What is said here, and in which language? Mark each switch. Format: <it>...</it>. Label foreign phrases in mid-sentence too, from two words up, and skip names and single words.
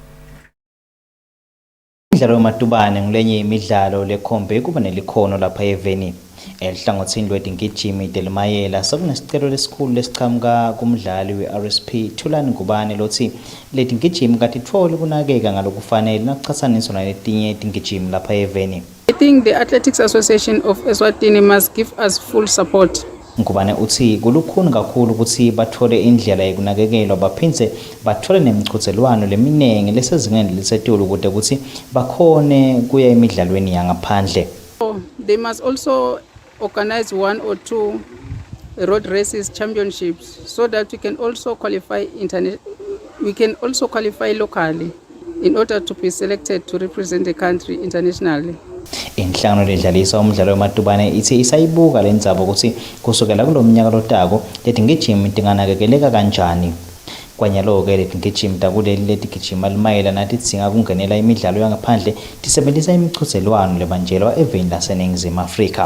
<ss>Imidlalo yomatubane ngulenye imidlalo lekhombe kuba nelikhono lapha eveni. Elihlangothini lwetingijimi telimayela sokunesicelo lesikhulu lesichamuka kumdlali we-RSP Thulani Ngubane lothi letingijimi katitfole kunakeka ngalokufanele nakuchathaniswa naletinye tingijimi lapha eveni.</ss> <en>I think the Athletics Association of Eswatini must give us full support.</en> <ss>Ngubane uthi kulukhuni kakhulu ukuthi bathole indlela yokunakekelwa baphindze bathole nemiqhudelwano leminenge lesezingeni lisetulu kude ukuthi bakhone kuya emidlalweni yangaphandle.</ss> <en>They must also organize 1 or 2 road races championships so that we can also qualify locally in order to be selected to represent the country internationally.</en> <ss>Inhlangano ledlalisa umdlalo wematubane ithi isayibuka lendzaba ukuthi kusukela kulomnyaka lotako letingijimi tinganakekeleka kanjani. Kwanyalo-ke leti ngijimi takuleli leti gijima limayela nathi tidzinga kungenela imidlalo yangaphandle tisebentisa imichudzelwano lebanjelwa eveni laseNingizimu Afrika.</ss>